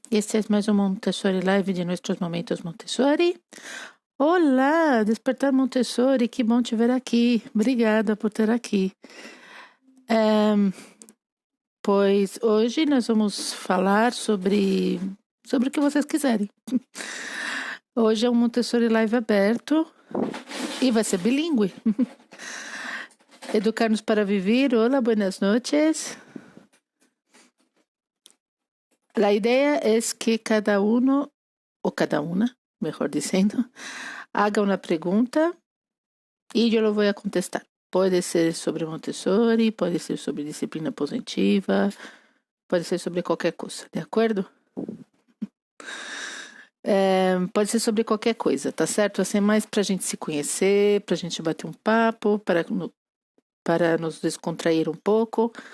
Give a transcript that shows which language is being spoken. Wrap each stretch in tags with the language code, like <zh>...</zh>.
<es>Este es más un Montessori Live de nuestros momentos Montessori.</es> <pt>Olá, Despertar Montessori, que bom te ver aqui. Obrigada por ter aqui. Pois hoje nós vamos falar sobre o que vocês quiserem. Hoje é um Montessori Live aberto e vai ser bilíngue.</pt> <es>Educar-nos para vivir. Olá, buenas noches. La idea es que cada uno, o cada una, mejor diciendo, haga una pregunta y yo lo voy a contestar.</es> <pt>Pode ser sobre Montessori, pode ser sobre disciplina positiva, pode ser sobre qualquer coisa, de acordo? Pode ser sobre qualquer coisa, tá certo? Assim, mais pra gente se conhecer, pra gente bater um papo, para nos descontrair um pouco.</pt>